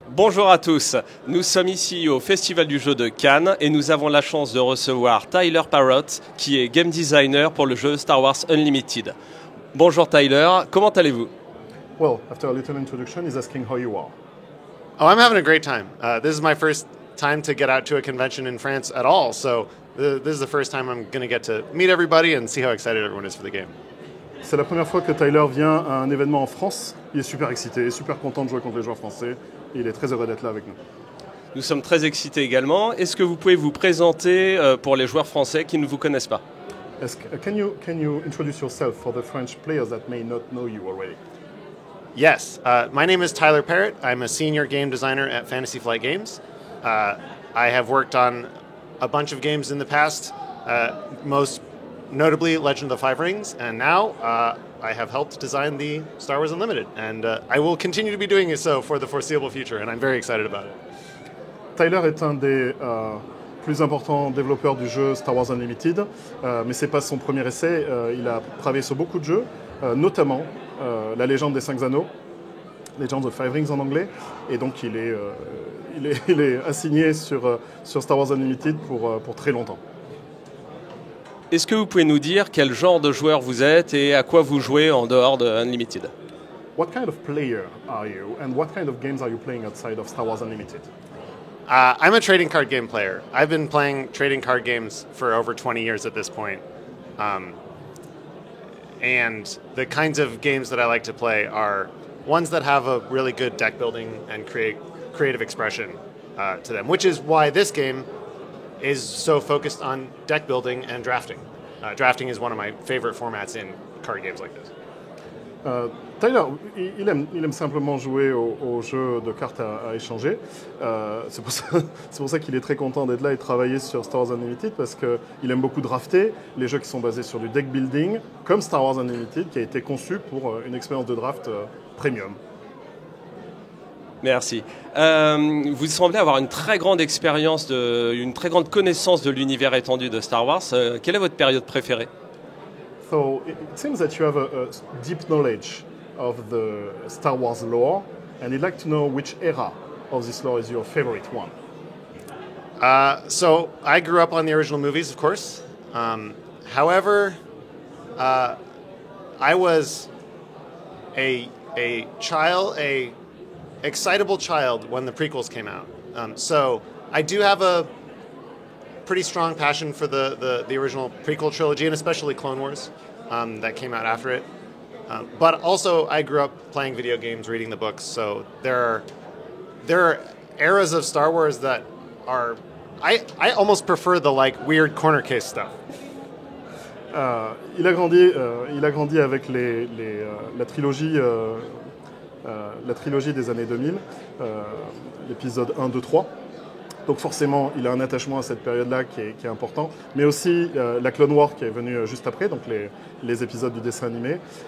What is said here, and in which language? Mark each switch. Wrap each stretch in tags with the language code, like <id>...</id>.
<fr>Bonjour à tous, nous sommes ici au Festival du jeu de Cannes et nous avons la chance de recevoir Tyler Parrott qui est game designer pour le jeu Star Wars Unlimited. Bonjour Tyler, comment allez-vous?</fr> <en>Well, after a little introduction, he's asking how you are. Oh, I'm having a great time. This is my first time to get out to a convention in France at all, so this is the first time I'm going to get to meet everybody and see how excited everyone is for the game.</en> <fr>C'est la première fois que Tyler vient à un événement en France. Il est super excité, super content de jouer contre les joueurs français. Et il est très heureux d'être là avec nous. Nous sommes très excités également. Est-ce que vous pouvez vous présenter pour les joueurs français qui ne vous connaissent pas?</fr> <en>Can you introduce yourself for the French players that may not know you already? Yes, my name is Tyler Parrott. I'm a senior game designer at Fantasy Flight Games. I have worked on a bunch of games in the past, most notably Legend of the Five Rings, and now I have helped design the Star Wars Unlimited, and I will continue to be doing so for the foreseeable future, and I'm very excited about it.</en> <fr>Tyler est un des plus importants développeurs du jeu Star Wars Unlimited, mais ce n'est pas son premier essai. Il a travaillé sur beaucoup de jeux, notamment La Légende des Cinq Anneaux, Legend of Five Rings en anglais, et donc il est assigné sur Star Wars Unlimited pour très longtemps. Est-ce que vous pouvez nous dire quel genre de joueur vous êtes et à quoi vous jouez en dehors de Unlimited?</fr> <en>What kind of player are you, and what kind of games are you playing outside of Star Wars Unlimited? I'm a trading card game player. I've been playing trading card games for over 20 years at this point. And the kinds of games that I like to play are ones that have a really good deck building and creative expression to them, which is why this game is so focused on deck building and drafting. Drafting is one of my favorite formats in card games like this.</en> <fr>Tyler, il aime simplement jouer aux jeux de cartes à échanger. C'est pour ça qu'il est très content d'être là et de travailler sur Star Wars Unlimited, parce qu'il aime beaucoup drafter, les jeux qui sont basés sur du deck building, comme Star Wars Unlimited, qui a été conçu pour une expérience de draft premium. Merci. Vous semblez avoir une très grande expérience, une très grande connaissance de l'univers étendu de Star Wars. Quelle est votre période préférée?</fr> <en>So it seems that you have a deep knowledge of the Star Wars lore, and I'd like to know which era of this lore is your favorite one. So I grew up on the original movies, of course. However, I was a excitable child when the prequels came out. So I do have a pretty strong passion for the original prequel trilogy, and especially Clone Wars that came out after it. But also I grew up playing video games, reading the books, so there are eras of Star Wars that are... I almost prefer the weird corner case stuff.</en> <fr>Il a grandi avec la trilogie des années 2000, l'épisode 1, 2, 3. Donc forcément, il a un attachement à cette période-là qui est important, mais aussi la Clone Wars qui est venue juste après, donc les épisodes du dessin animé.</fr>